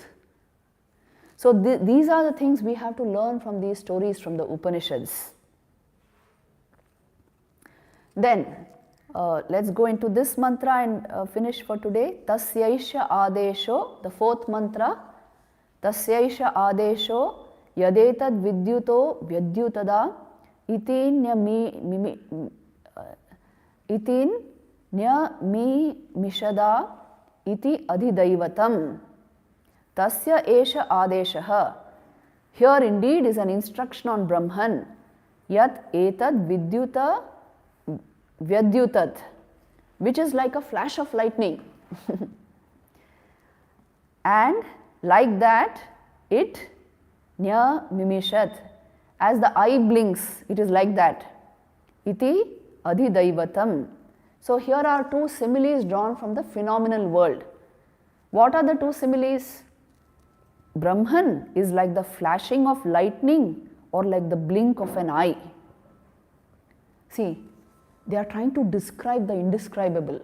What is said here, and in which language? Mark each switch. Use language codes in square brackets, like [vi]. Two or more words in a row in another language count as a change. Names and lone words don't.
[en] So these are the things we have to learn from these stories from the Upanishads. Then let's go into this mantra and finish for today. [sa] तस्यैष आदेशो, [en] the fourth mantra. [sa] तस्यैष आदेशो यदेतद् विद्युतो व्यद्युतदा इतिन् न्य मि मिषदा इति अधिदैवतम्. तस्य एष आदेशः. [en] Here indeed is an instruction on Brahman. [sa] यत् एतद् विद्युत व्यद्युतत्, [en] which is like a flash of lightning. And like that, it [sa] न्य मिमिषत्, [en] as the eye blinks, it is like that. [sa] इति अधिदैवतम्. [en] So here are two similes drawn from the phenomenal world. What are the two similes? Brahman is like the flashing of lightning or like the blink of an eye. See, they are trying to describe the indescribable.